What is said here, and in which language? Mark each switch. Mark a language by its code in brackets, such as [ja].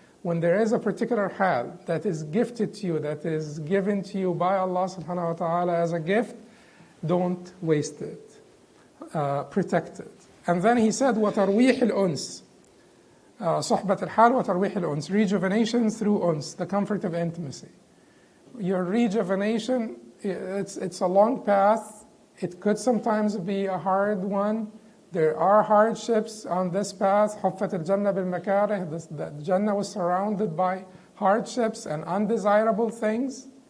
[en] When there is a particular hal that is gifted to you, that is given to you by Allah subhanahu wa ta'ala as a gift, don't waste it. Protect it. And then he said, [ar] وَتَرْوِيحِ الْأُنْس. صحبة الحال وترويح الأنس. [en] Rejuvenation through uns, the comfort of intimacy. Your rejuvenation, it's a long path. It could sometimes be a hard one. There are hardships on this path. [ar] حُفَّتِ الْجَنَّةِ بِالْمَكَارِهِ. [en] The Jannah was surrounded by hardships and undesirable things.